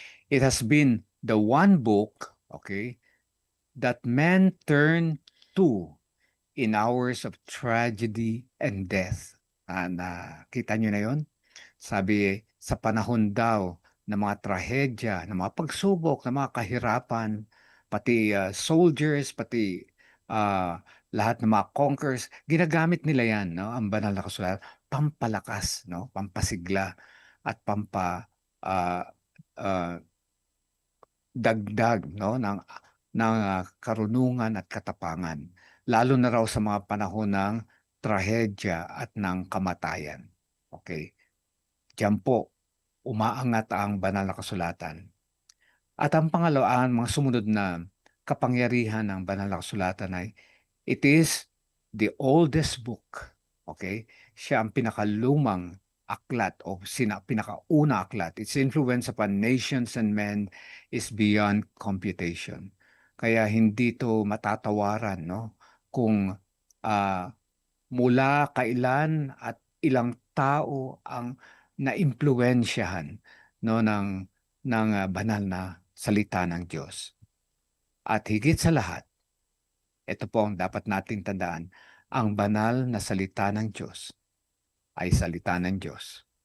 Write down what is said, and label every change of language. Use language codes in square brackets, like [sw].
[en] It has been the one book, okay, that men turn to in hours of tragedy and death. [tl] Nakita nyo na yon? Sabi, sa panahon daw ng mga trahedya, ng mga pagsubok, ng mga kahirapan, pati soldiers, pati lahat ng mga conquerors, ginagamit nila yan, no? Ang banal na kasulatan, pampalakas, no? Pampasigla at ah, ah, dagdag, no? ng karunungan at katapangan, lalo na raw sa mga panahon ng trahedya at ng kamatayan. Okay. Diyan po, umaangat ang banal na kasulatan. At ang pangalawa, ang mga sumunod na kapangyarihan ng banal na kasulatan ay, [en] it is the oldest book. [tl] Okay? Siya ang pinakalumang aklat o pinakauna aklat. [en] Its influence upon nations and men is beyond computation. [tl] Kaya hindi to matatawaran, no? Kung mula kailan at ilang tao ang naimpluwensyahan, no, ng banal na salita ng Diyos. At higit sa lahat, ito po ang dapat nating tandaan, ang banal na salita ng Diyos ay salita ng Diyos.